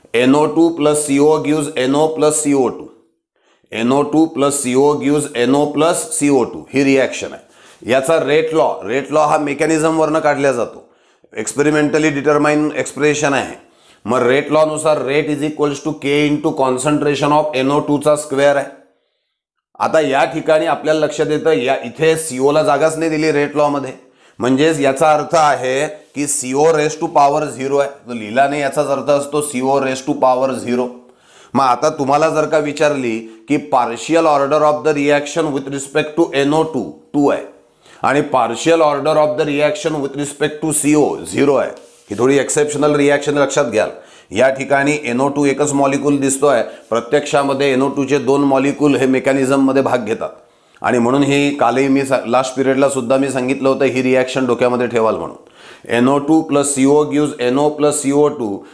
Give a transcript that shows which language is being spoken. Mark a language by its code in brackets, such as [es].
[en] NO2 plus CO gives NO plus CO2. NO2 plus CO gives NO plus CO2 [mr] ही reaction आहे. याचा rate law हा mechanism वरनं काढला जातो. एक्सपेरिमेंटली डिटरमाइन एक्सप्रेशन आहे. मग रेट लॉ नुसार [en] rate is equals to K into concentration of NO2 [mr] चा स्क्वेअर आहे. आता या ठिकाणी आपल्याला लक्षात येतं या इथे CO ला जागाच नाही दिली रेट लॉ मध्ये, म्हणजेच याचा अर्थ आहे की CO रेस टू पॉवर 0 आहे. तो लिहिला नाही याचाच अर्थ असतो CO रेस टू पॉवर 0. मग आता तुम्हाला जर का विचारली की [en] partial order of the reaction with respect to NO2 [mr] 2 आहे आणि [en] partial order of the reaction with respect to CO [mr] 0 आहे. ही थोडी एक्सेप्शनल रिएक्शन लक्षात घ्या. या ठिकाणी NO2 एकच मॉलिक्यूल दिसतोय, प्रत्यक्षामध्ये NO2 चे 2 मॉलिक्यूल हे मेकॅनिझम मध्ये भाग घेतात. आणि म्हणून ही कालही मी लास्ट पिरियडला सुद्धा मी सांगितलं होतं ही रिएक्शन डोक्यामध्ये ठेवाल म्हणून. [en] NO2 plus CO gives NO plus CO2.